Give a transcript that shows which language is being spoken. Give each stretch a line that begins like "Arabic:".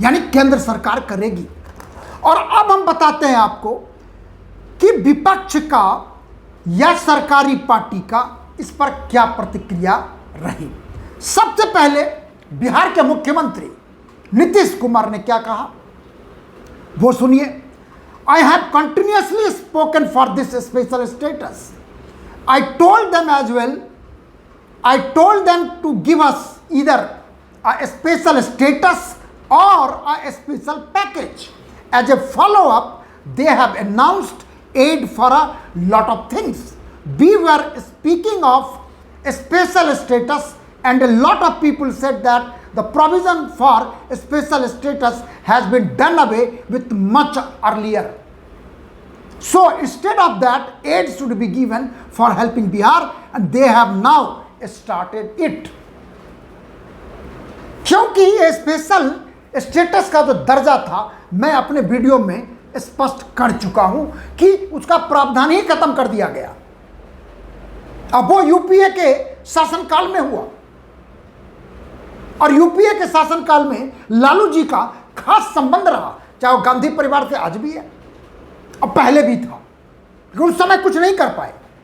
Hindi: यानी केंद्र सरकार करेगी। और अब हम बताते हैं आपको कि विपक्ष का या सरकारी पार्टी का इस पर क्या प्रतिक्रिया रही। सबसे पहले बिहार के मुख्यमंत्री नीतीश कुमार ने क्या कहा, वो सुनिए।
English: I have continuously spoken for this special status. I told them as well, I told them to give us either a special status or a special package. As a follow-up, they have announced aid for a lot of things. We were speaking of a special status and a lot of people said that the provision for special status has been done away with much earlier. So instead of that, aid should be given for helping Bihar and they have now started it.
Hindi: क्योंकि ये special status का जो दर्जा था मैं अपने video में स्पष्ट कर चुका हूं कि उसका प्रावधान ही खत्म कर दिया गया। अब वो यूपीए के शासनकाल में हुआ और यूपीए के शासनकाल में लालू जी का खास संबंध रहा, चाहे वो गांधी परिवार से आज भी है और पहले भी था, लेकिन उस समय कुछ नहीं कर पाए।